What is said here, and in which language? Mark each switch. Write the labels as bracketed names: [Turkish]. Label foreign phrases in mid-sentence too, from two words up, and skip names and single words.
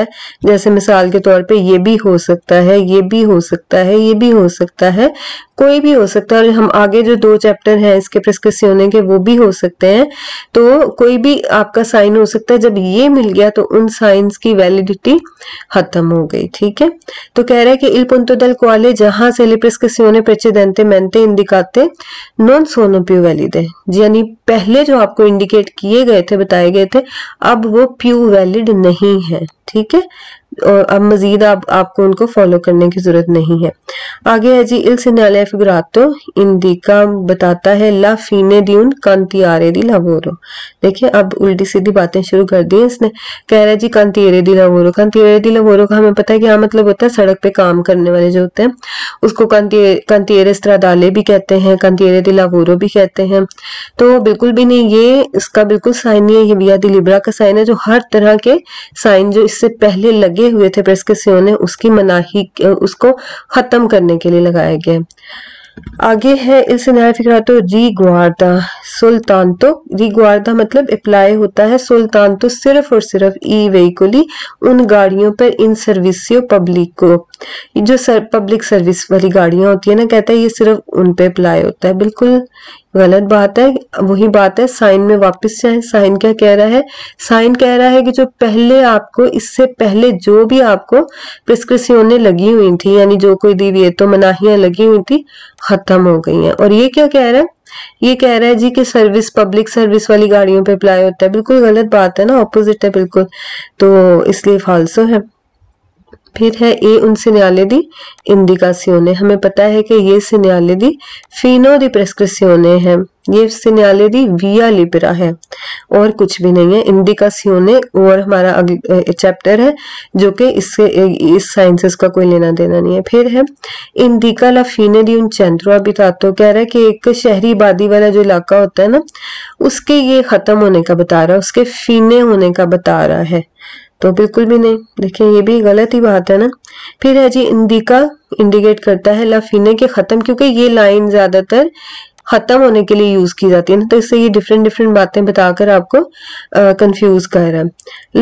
[Hindi] जैसे मिसाल के तौर पे ये भी हो सकता है, ये भी हो सकता है, ये भी हो सकता है, कोई भी हो सकता है। और हम आगे जो 2 चैप्टर हैं इसके प्रेस्क्रिप्शने के वो भी हो सकते हैं। तो कोई भी आपका साइन हो सकता है। जब ये मिल गया तो उन साइंस की वैलिडिटी खत्म हो गई, ठीक है। तो कह रहे रहा है कि [Italian] il punto del quale [Hindi] जहां से [Italian] le prescrizioni precedentemente indicate non sono più valide, [Hindi] यानी पहले जो आपको इंडिकेट किए गए थे, बताए गए थे, अब वो प्यू वैलिड नहीं है। ठीक है, और अब मजीद आपको उनको फॉलो करने की जरूरत नहीं है। आगे है जी [Italian] इल segnale figurato indica, [Hindi] बताता है [Italian] ला fine di un cantiere di lavoro। [Hindi] देखिए अब उल्टी सीधी बातें शुरू कर दी इसने। कह रहा है जी [Italian] cantiere di lavoro, cantiere di lavoro [Hindi] का हमें पता है क्या मतलब होता है, सड़क पे काम करने वाले जो होते हैं उसको [Italian] cantiere stradale [Hindi] भी कहते हैं, [Italian] cantiere di lavoro [Hindi] भी कहते हैं। तो बिल्कुल भी नहीं, ये इसका बिल्कुल साइन नहीं है, ये [Italian] via di libera [Hindi] का साइन है, जो हर तरह के साइन जो इससे पहले लगे हुए थे प्रेस्क्रिप्शन उसकी मनाही, उसको खत्म करने के लिए लगाया गया। आगे है इल [Italian] segnale figurato riguarda soltanto, [Hindi] riguarda मतलब अप्लाई होता है, soltanto सिर्फ और सिर्फ [Italian] i veicoli, [Hindi] उन गाड़ियों पर [Italian] in servizio pubblico, [Hindi] जो पब्लिक सर्विस वाली गाड़ियां होती है ना, कहता है ये सिर्फ उन पे अप्लाई होता है। बिल्कुल गलत बात है, वही बात है, साइन में वापस जाए। साइन क्या कह रहा है, साइन कह रहा है कि जो पहले आपको, इससे पहले जो भी आपको प्रिस्क्रिप्शनें लगी हुई थी, यानी जो कोई दिविएतो मनाहियां लगी हुई थी, खत्म हो गई हैं। और ये क्या कह रहा है, ये कह रहा है जी कि सर्विस, पब्लिक सर्विस वाली गाड़ियों पे अप्लाई होता है। बिल्कुल गलत बात है ना, ऑपोजिट है बिल्कुल, तो इसलिए फाल्सो है। फिर है [Italian] ए उन segnale di indicazione, [Hindi] हमें पता है कि ये [Italian] segnale di fino di prescrizione [Hindi] है, ये [Italian] segnale di via libera [Hindi] है और कुछ भी नहीं है। indicazione और हमारा चैप्टर है जो कि इससे इस साइंसेस का कोई लेना देना नहीं है। [Italian] फिर है indica la fine di un centro abitato, [Hindi] कह रहा है कि एक शहरी आबादी वाला जो इलाका होता है ना, उसके ये खत्म होने का बता रहा है, उसके फीने होने का बता रहा है, तो बिल्कुल भी नहीं। देखिए ये भी गलत ही बात है ना। फिर है जी इंडिका, इंडिकेट करता है [Italian] la fine [Hindi] के खत्म, क्योंकि ये लाइन ज्यादातर खत्म होने के लिए यूज की जाती है ना, तो इससे ये डिफरेंट डिफरेंट बातें बताकर आपको कंफ्यूज कर रहा है।